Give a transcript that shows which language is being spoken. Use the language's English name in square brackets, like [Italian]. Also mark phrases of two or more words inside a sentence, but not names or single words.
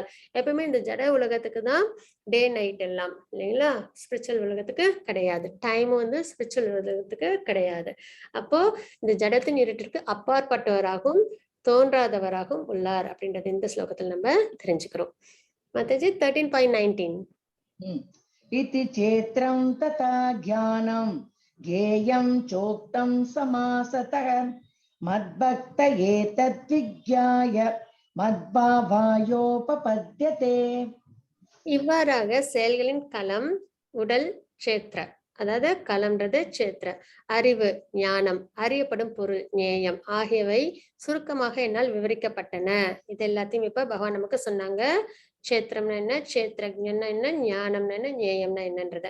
[Tamil] எப்பவுமே இந்த ஜட உலகத்துக்கு தான் [English] day night [Tamil] எல்லாம் இல்லைங்களா, ஸ்பிரிச்சுவல் உலகத்துக்கு கிடையாது. டைம் வந்து ஸ்பிரிச்சுவல் உலகத்துக்கு கிடையாது. அப்போ இந்த ஜடத்தின் இருட்டிற்கு அப்பாற்பட்டவராகவும் தோன்றாதவராகவும் உள்ளார் அப்படின்றது இந்த ஸ்லோகத்தில் நம்ம தெரிஞ்சுக்கிறோம். மாதாஜி 13.19 [Sanskrit] इति चेत्रं तथा ज्ञानं ज्ञेयं चोक्तं समासतः मद्भक्त एतद्विज्ञाय मद्भावायोपपद्यते. [Tamil] இவ்வாறாக செயல்களின் களம் உடல் சேத்திர, அதாவது களம்ன்றது சேத்திர, அறிவு ஞானம், அறியப்படும் பொருள் ஞேயம் ஆகியவை சுருக்கமாக என்னால் விவரிக்கப்பட்டன. இது எல்லாத்தையும் இப்ப பகவான் நமக்கு சொன்னாங்க. சேத்திரம்னா என்ன, சேத்திரஜ்ஞன்னா என்ன, ஞானம்னா என்ன, ஞேயம்னா என்னன்றது.